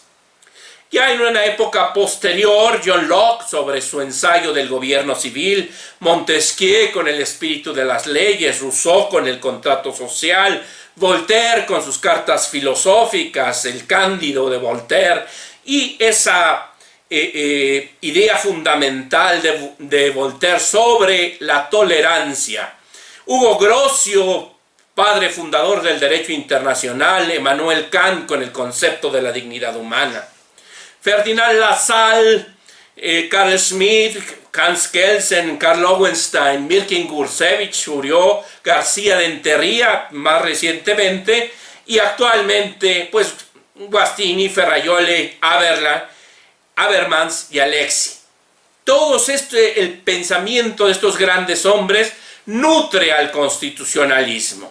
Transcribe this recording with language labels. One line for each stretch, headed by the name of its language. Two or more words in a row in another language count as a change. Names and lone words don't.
Spanish: Ya en una época posterior, John Locke sobre su ensayo del gobierno civil, Montesquieu con el espíritu de las leyes, Rousseau con el contrato social, Voltaire con sus cartas filosóficas, el Cándido de Voltaire, y esa idea fundamental de Voltaire sobre la tolerancia. Hugo Grocio, padre fundador del derecho internacional, Emmanuel Kant con el concepto de la dignidad humana. Ferdinand Lassalle, Carl Schmitt, Hans Kelsen, Karl Lowenstein, Mirkin Gursevich, Urió, García de Enterría más recientemente, y actualmente pues Guastini, Ferraioli, Habermas y Alexi. El pensamiento de estos grandes hombres nutre al constitucionalismo.